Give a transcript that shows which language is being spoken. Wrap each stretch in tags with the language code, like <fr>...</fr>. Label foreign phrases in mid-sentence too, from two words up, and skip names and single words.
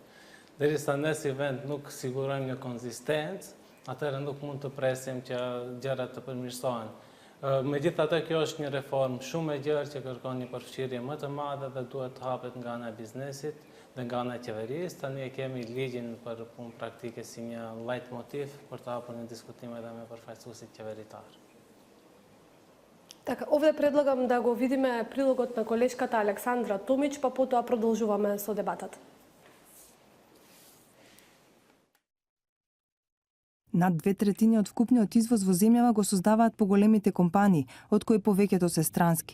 <sq>Derisa ne si vend nuk sigurojmë një konzistencë, atëherë nuk mund të presim që gjërat të përmirësohen. Megjithatë, kjo është një reformë shumë e gjerë që kërkon një përfshirje më të madhe dhe duhet të hapet nga ana e biznesit dhe nga ana e qeverisë. Tani e kemi ligjin për punë praktike si një light motiv për të hapur një diskutim edhe me përfaqësuesit qeveritar.</sq> <mk>Така, овде предлагам да го видиме прилогот на колешката Александра Томич, па потоа продолжуваме со дебатата. Над 2/3 од вкупниот извоз во земјава го создаваат поголемите компании, од кои повеќето се странски.</mk>